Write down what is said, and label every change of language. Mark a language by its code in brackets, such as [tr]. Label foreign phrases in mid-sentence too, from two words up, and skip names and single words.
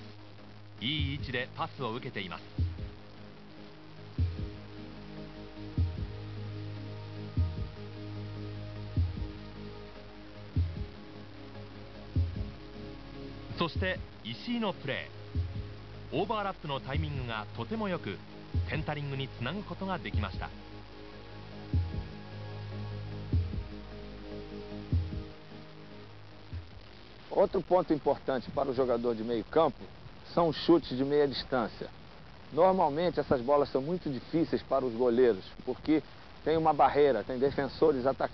[ja] いい位置でパスを受けています。そして石井のプレー、オーバーラップのタイミングがとてもよくセンタリングにつなぐことができました。 [pt] Outro ponto importante para o jogador de meio campo são os chutes de meia distância. Normalmente essas bolas são muito difíceis para os goleiros, porque tem uma barreira, tem defensores atacantes.